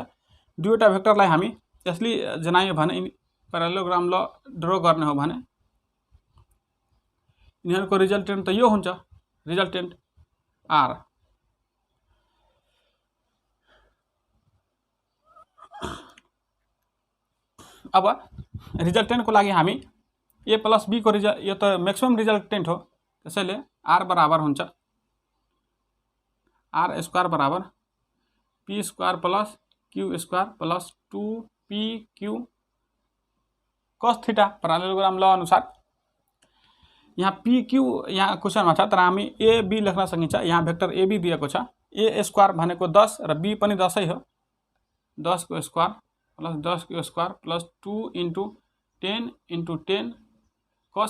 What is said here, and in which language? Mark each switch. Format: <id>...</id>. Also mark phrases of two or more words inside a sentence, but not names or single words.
<ne>दुईवटा भेक्टरलाई हामी यसले जनायो भने</ne> <en>parallelogram law</en> <ne>ड्रा गर्ने हो भने यिनीहरूको रिजल्टेन्ट त यो हुन्छ, रिजल्टेन्ट R। अब रिजल्टेन्ट को लागि हामी</ne> <en>A plus B</en> <ne>को यो त</ne> <en>maximum resultant</en> <ne>हो, त्यसैले R बराबर हुन्छ</ne> <en>R square</en> <ne>बराबर</ne> <en>P square plus Q square plus 2PQ cos theta parallelogram law</en> <ne>अनुसार। यहाँ PQ यहाँ क्वेशनमा छ तर हामी AB लेख्न सकिन्छ। यहाँ भेक्टर AB दिएको छ, A स्क्वायर भनेको 10 र B पनि 10 हो, 10 को</ne> <en>square plus 10</en> <ne>को</ne> <en>square plus 2 × 10 × 10 cos.</en>